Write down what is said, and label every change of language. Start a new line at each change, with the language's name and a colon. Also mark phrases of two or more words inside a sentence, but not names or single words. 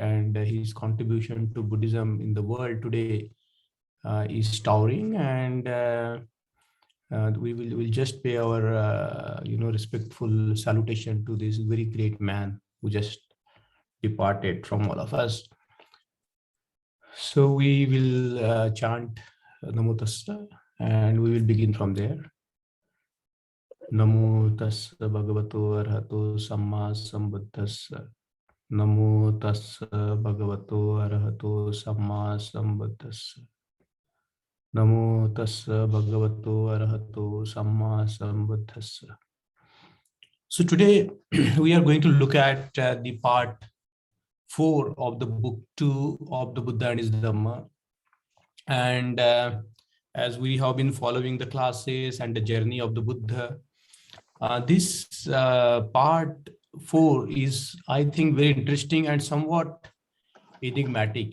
English: And his contribution to Buddhism in the world today is towering, and we will just pay our respectful salutation to this very great man who just departed from all of us. So we will chant
Pali: Namo Tassa,
English: and we will begin from there.
Pali: Namo Tassa Bhagavato Arahato Samma Sambuddhassa. Namo Tassa Bhagavato Arahato Samma Sambuddhassa. Namo Tassa Bhagavato Arahato Samma Sambuddhassa.
English: So today we are going to look at the part 4 of the book 2 of the Buddha and his Dhamma. And as we have been following the classes and the journey of the Buddha, this part 4 is, I think, very interesting and somewhat enigmatic.